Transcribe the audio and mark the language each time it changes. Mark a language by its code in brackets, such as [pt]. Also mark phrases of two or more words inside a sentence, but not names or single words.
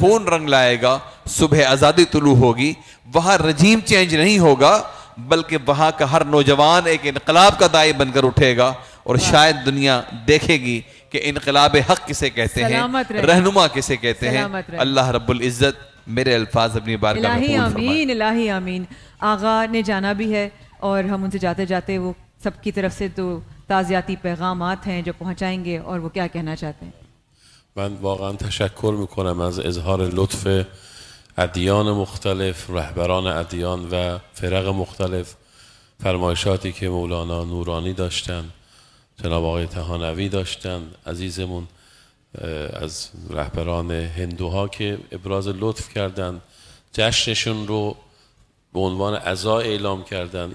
[ur] خون رنگ لائے گا، صبح آزادی طلوع ہوگی، وہاں [en] regime change [ur] نہیں ہوگا، بلکہ وہاں کا ہر نوجوان ایک انقلاب کا داعی بن کر اٹھے گا، اور شاید دنیا دیکھے گی کہ انقلاب حق کسے کہتے ہیں، سلامت رہے، رہنما کسے کہتے ہیں۔ سلامت رہے۔ اللہ رب العزت میرے الفاظ اپنی بارگاہ میں الہی قبول فرمائے۔ آمین، الہی آمین۔ آغا نے جانا بھی ہے اور ہم ان سے جاتے جاتے وہ سب کی طرف سے تو تعزیاتی پیغامات ہیں جو پہنچائیں گے، اور وہ کیا کہنا چاہتے ہیں؟ [fa] من واقعا تشکر میکنم از اظهار لطف ادیان مختلف، رهبران ادیان و فرق مختلف، فرمایشاتی که مولانا نورانی داشتن، جناب آقای طحانوی داشتن، عزیزمون از رهبران هندوها که ابراز لطف کردن، جشنشون رو به عنوان عزا اعلام کردن.